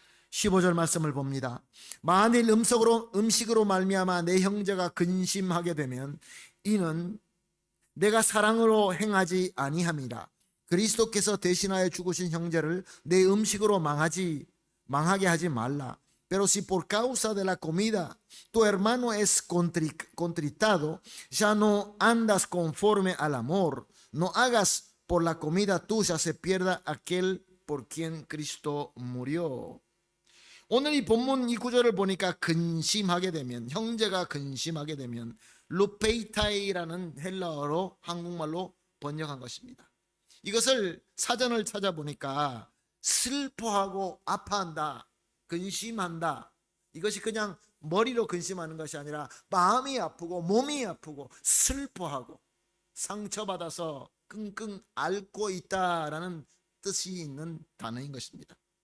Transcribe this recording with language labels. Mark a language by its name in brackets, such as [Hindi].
[Korean] 15절 말씀을 봅니다. 만일 음식으로 말미암아 내 형제가 근심하게 되면 이는 내가 사랑으로 행하지 아니함이라. 그리스도께서 대신하여 죽으신 형제를 내 음식으로 망하게 하지 말라. [Spanish] Pero si por causa de la comida tu hermano es contritado, ya no andas conforme al amor. No hagas por la comida tuya se pierda aquel por quien Cristo murió. [Korean] 오늘 이 본문 이 구절을 보니까 근심하게 되면, 형제가 근심하게 되면 루페이타이라는 헬라어로 한국말로 번역한 것입니다. 이것을 사전을 찾아보니까 슬퍼하고 아파한다, 근심한다, 이것이 그냥 머리로 근심하는 것이 아니라 마음이 아프고 몸이 아프고 슬퍼하고 상처받아서 끙끙 앓고 있다라는 뜻이 있는 단어인 것입니다.